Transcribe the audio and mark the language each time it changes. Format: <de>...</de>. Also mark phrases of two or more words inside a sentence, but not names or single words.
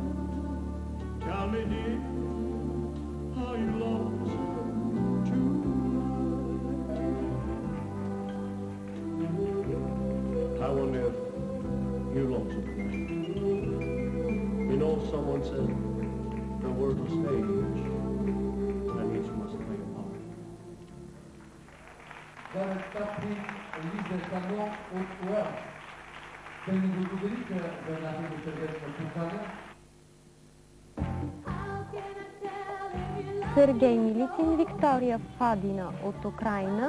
<en>Tell me, dear, are you lonesome tonight? I wonder if you're lonesome tonight. You know, someone said the world's a stage and each must play a part.</en> <bg>Гарет Таплин, Лиза Хамонд от Уелс. Те ни благодариха за една много сърдечна покана. Сергей Милицин, Виктория Фадина от Украйна.</bg>